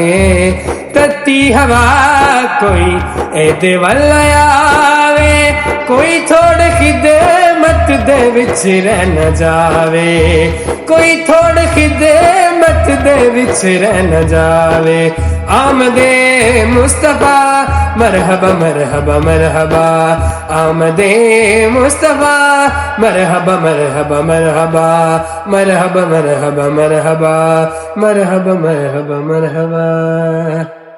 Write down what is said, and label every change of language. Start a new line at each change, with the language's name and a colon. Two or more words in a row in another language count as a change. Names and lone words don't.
Punjabi: ਤੱਤੀ ਹਵਾ ਕੋਈ ਏਦੇ ਵੱਲ ਆਵੇ। ਕੋਈ ਥੋੜ੍ਹੇ ਖ਼ਿਦਮਤ ਦੇ ਵਿਚ ਰਹਿ ਨਾ ਜਾਵੇ। ਕੋਈ ਥੋੜ੍ਹੇ ਖ਼ਿਦਮਤ ਦੇ ਵਿਚ ਰਹਿ ਨਾ ਜਾਵੇ।
Urdu: آمدِ مصطفیٰ مرحبا مرحبا مرحبا. آمدِ مصطفیٰ مرحبا مرحبا مرحبا. مرحبا مرحبا مرحبا، مرحبا مرحبا مرحبا.